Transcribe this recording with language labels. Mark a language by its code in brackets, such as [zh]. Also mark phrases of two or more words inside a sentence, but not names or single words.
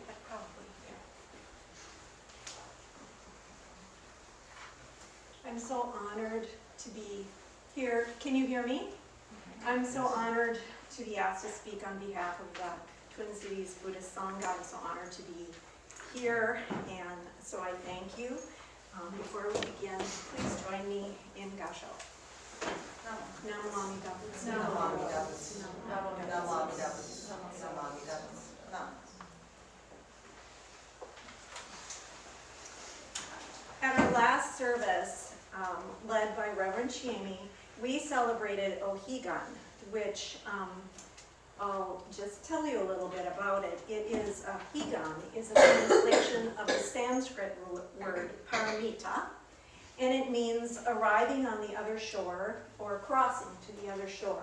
[en] probably. I'm so honored to be here. Can you hear me? I'm so honored to be asked to speak on behalf of the Twin Cities Buddhist Sangha. I'm so honored to be here, and so I thank you. Before we begin, please join me in Gasho. [sa] Namo Amida Buddha. Namo Amida Buddha. Namo Amida Buddha. Namo Amida Buddha. [en] At our last service, led by Reverend Chiemi, we celebrated Ohigan, which I'll just tell you a little bit about it. It is, Higan is a translation of the Sanskrit word paramita, and it means arriving on the other shore or crossing to the other shore.